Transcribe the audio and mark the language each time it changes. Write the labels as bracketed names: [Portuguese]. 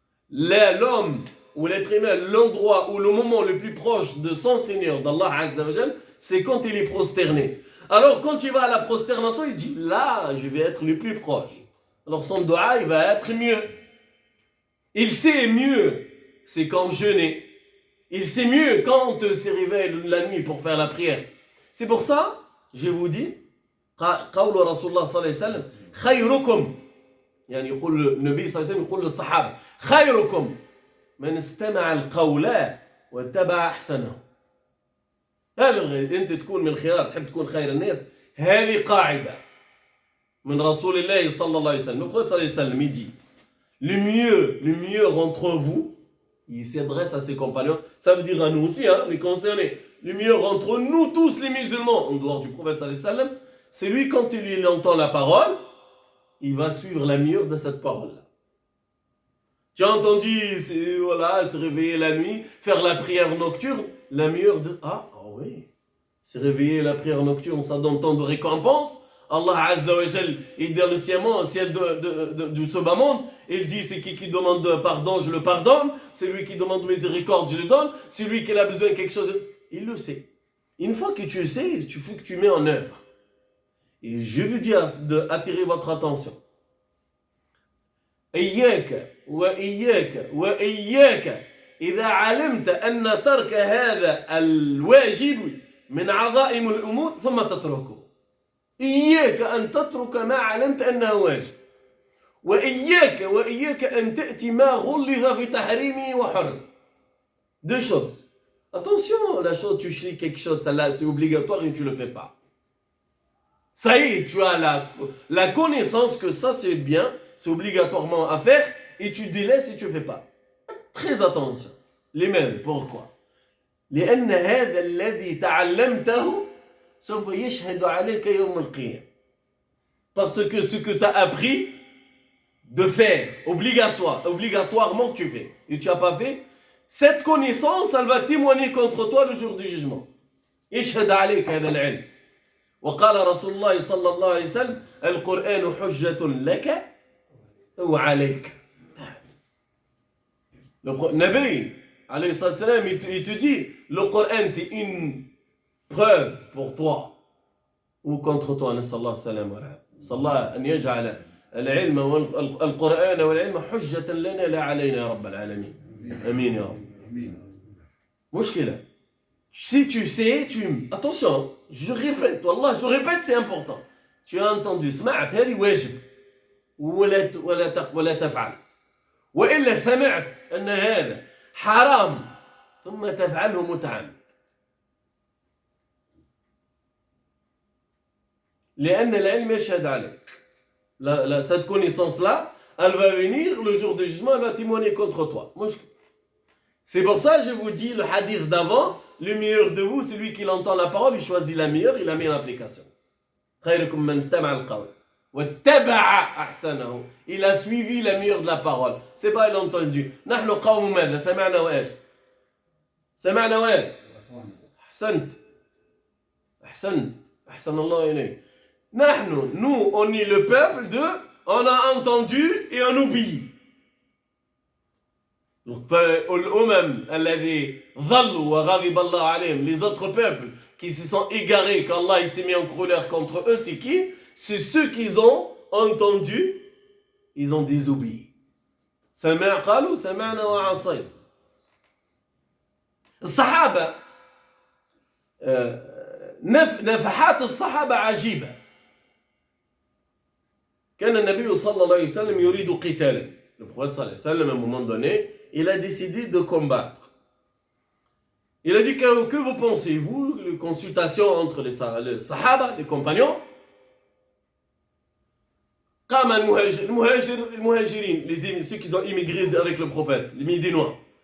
[French] L'homme ou l'être humain, l'endroit ou le moment le plus proche de son Seigneur, d'Allah Azza wa Jal, c'est quand il est prosterné. Alors quand il va à la prosternation, il dit là, je vais être le plus proche. Alors son dua, il va être mieux. Il sait mieux, c'est quand jeûner. Il sait mieux quand on se réveille la nuit pour faire la prière. C'est pour ça, je vous dis, [Arabic] قول رسول الله صلى الله عليه وسلم خيركم يعني يقول النبي صلى الله عليه وسلم يقول للصحابة خيركم من استمع القول واتبع أحسنه. هذا أنت تكون من الخيار تحب تكون خير الناس. هذه قاعدة من رسول الله صلى الله عليه وسلم. [French] Le prophète صلى الله عليه وسلم il dit le mieux entre vous, il s'adresse à ses compagnons, ça veut dire à nous aussi, hein, les concernés. Le mieux entre nous tous les musulmans, en dehors du prophète sallallahu alayhi wa sallam, c'est lui quand il entend la parole, il va suivre la meilleure de cette parole-là. Tu as entendu, voilà, se réveiller la nuit, faire la prière nocturne, la meilleure de... Ah oui, se réveiller la prière nocturne, ça donne tant de récompense. Allah Azza wa Jal, il dit dans le ciel du ce bas monde, il dit c'est qui demande pardon, je le pardonne, c'est lui qui demande miséricorde, je le donne, c'est lui qui a besoin de quelque chose, il le sait. Une fois que tu le sais, il faut que tu mets en œuvre. Et je veux dire d'attirer votre attention. [Arabic] إياك وإياك وإياك إذا علمت أن ترك هذا الواجب من عظائم الأمور ثم تتركه. إياك أن تترك ما علمت أنه واجب. وإياك أن تأتي ما غلظ في تحريمه وحرم. [French] Deux choses. Attention, la chose, tu sais quelque chose, ça c'est obligatoire et tu ne le fais pas. Ça y est, tu as la connaissance que ça c'est bien, c'est obligatoirement à faire, et tu délaisses et tu ne fais pas. Très attention. Les mêmes, pourquoi? [Arabic] لأن هذا الذي تعلمته سوف يشهد عليك يوم القيامة. [French] Parce que ce que tu as appris de faire, obligatoirement que tu fais, et tu n'as pas fait, cette connaissance, elle va témoigner contre toi le jour du jugement. [Arabic] يشهد عليك هذا العلم. وقال رسول الله صلى الله عليه وسلم القرآن حجة لك وعليك. [French] Le Nabi, alayhi salam, il te dit, le Coran c'est une preuve pour toi ou contre toi. [Arabic] نسأل الله السلامة والعافية. نسأل الله أن يجعل العلم والقرآن والعلم حجة لنا لا علينا يا رب العالمين. آمين يا رب. مشكلة. [French] Si tu sais, attention, je répète, والله je répète, c'est important. Tu as entendu, [Arabic] سمعت هذه واجب ولا تفعل. وإلا سمعت أن هذا حرام ثم تفعله متعمد. لأن العلم يشهد عليك. [French] Cette connaissance-là, elle va venir le jour du jugement, elle va témoigner contre toi. C'est pour ça que je vous dis le hadith d'avant, le meilleur de vous, c'est lui qui entend la parole, il choisit la meilleure, il la met en application. [Arabic] خيركم من استمع القول واتبع أحسنه. [French] Il a suivi la meilleure de la parole. C'est pas il a entendu. [Arabic] نحن قوم ماذا؟ سمعنا وإيش؟ سمعنا وإيش؟ أحسنت. أحسن. أحسن الله إليك. [French] Nous, on est le peuple de on a entendu et on oublie. Les autres peuples qui se sont égarés, qu'Allah il s'est mis en colère contre eux, c'est qui? C'est ceux qui ont entendu, ils ont désobéi. [Arabic] قالوا سمعنا وعصينا. الصحابة نفحات الصحابة عجيبة. كان النبي صلى الله عليه وسلم يريد قتالا. [French] Le prophète صلى الله عليه وسلم à un moment donné, il a décidé de combattre. Il a dit que vous pensez, vous, les consultations entre les sahaba, les compagnons, [Arabic] قام المهاجرين, [French] ceux qui ont immigré avec le prophète, les Médinois.